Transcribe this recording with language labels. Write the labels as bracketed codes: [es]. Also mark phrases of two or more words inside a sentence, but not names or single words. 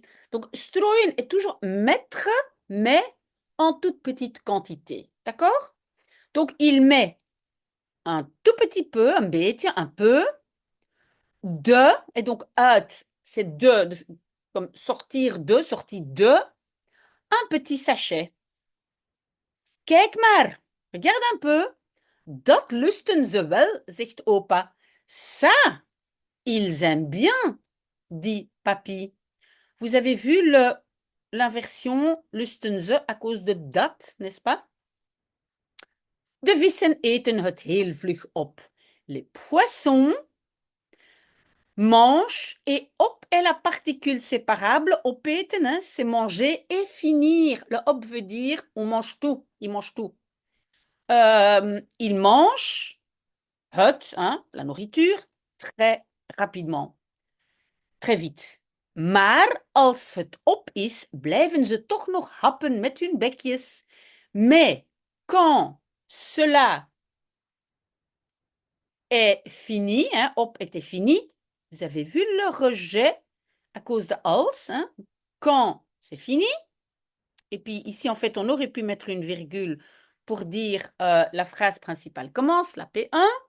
[fr] Donc strooien est toujours mettre, mais en toute petite quantité. D'accord? Donc il met un tout petit peu, un beetje, un peu, de, et donc uit, c'est comme sortir de, sortie de, un petit sachet. [nl] Kijk maar, [fr] regarde un peu. [nl] Dat lusten ze wel, zegt opa. [fr] Ça, ils aiment bien, dit papy. Vous avez vu l'inversion [nl] lusten ze [fr] à cause de dat, n'est-ce pas? [nl] De vissen eten het heel vlug op. [fr] Les poissons mangent et op est la particule séparable. Opeten, hein, c'est manger et finir. Le op veut dire on mange tout, il mange tout. Il mange het, hein, la nourriture, très rapidement, très vite. [nl] Maar als het op is, blijven ze toch nog happen met hun bekjes. [fr] Mais quand cela est fini, hein, op était fini. Vous avez vu le rejet à cause de als, hein, quand c'est fini. Et puis ici, en fait, on aurait pu mettre une virgule pour dire la phrase principale commence, la P1.